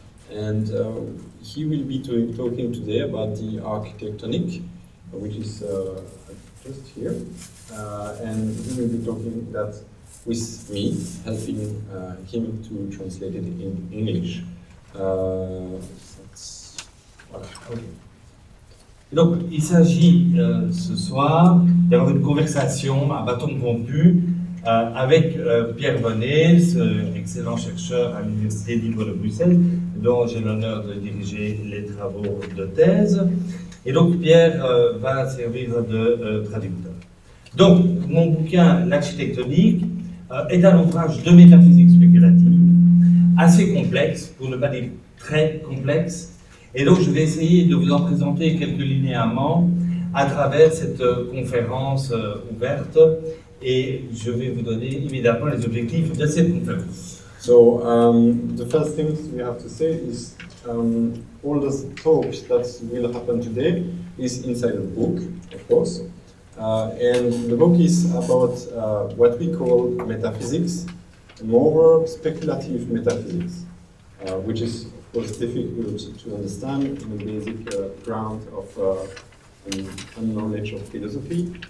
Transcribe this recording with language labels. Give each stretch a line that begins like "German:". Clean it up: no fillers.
English: And he will be talking today about the architectonic, which is just here, and he will be talking that with me, helping him to translate it in English.
French: Voilà.
English: Okay.
French: Donc, il s'agit ce soir d'avoir une conversation à bâton rompu avec Pierre Bonnet, excellent chercheur à l'Université libre de Bruxelles, dont j'ai l'honneur de diriger les travaux de thèse. Et donc, Pierre va servir de traducteur. Donc, mon bouquin, L'architectonique, est un ouvrage de métaphysique spéculative, assez complexe, pour ne pas dire très complexe. Et donc, je vais essayer de vous en présenter quelques linéaments à travers cette conférence ouverte. Et je vais vous donner immédiatement les objectifs de cette conférence.
English: So, the first thing we have to say is all the talks that will happen today is inside a book, of course. And the book is about what we call metaphysics, more speculative metaphysics, which is, of course, difficult to understand in the basic ground of knowledge of philosophy.